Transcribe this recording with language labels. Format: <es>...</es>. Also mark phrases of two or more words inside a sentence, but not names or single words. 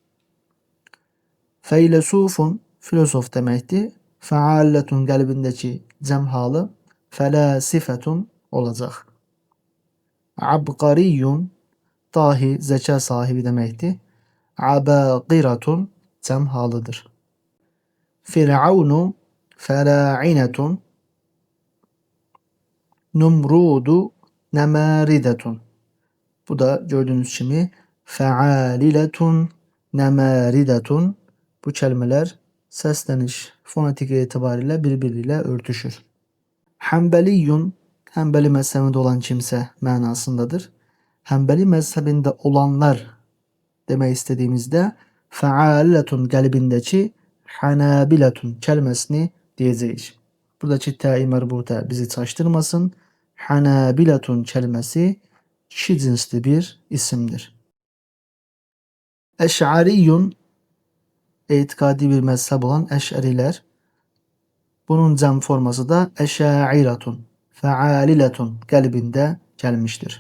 <az>Feylesufun, filosof deməkdir. Fəaliletun qəlbindəki cəm halı fəlasifətun olacaq. Abqariyyun, dahi, zəka sahibi deməkdir. Abaqiratun cəm halıdır. Firavunu fera'inetun, Numrudu nemaridetun. Bu da gördüğünüz kimi fealiletun, nemaridetun.</az> <tr>Bu kelimeler səsləniş fonetik etibariyle birbiriyle örtüşür. Hanbeliyun, Hanbeli mezhebinde olan kimse mənasındadır. Hanbeli mezhebinde olanlar</tr> <az>demək istədiyimizdə fəaliletun qəlbindəki</az> <tr>hanabiletun kelimesini diyeceğiz.</tr> <az>Buradaki tə-i mərbutə bizi çaşdırmasın.</az> <tr>Hanabiletun kelimesi kişi cinsli bir isimdir. Eş'ariyun, etikadi bir mezhep olan Eş'ariler.</tr> <az>Bunun cəm forması da eşa'iratun, fealiletun qəlbində gəlmişdir.</az>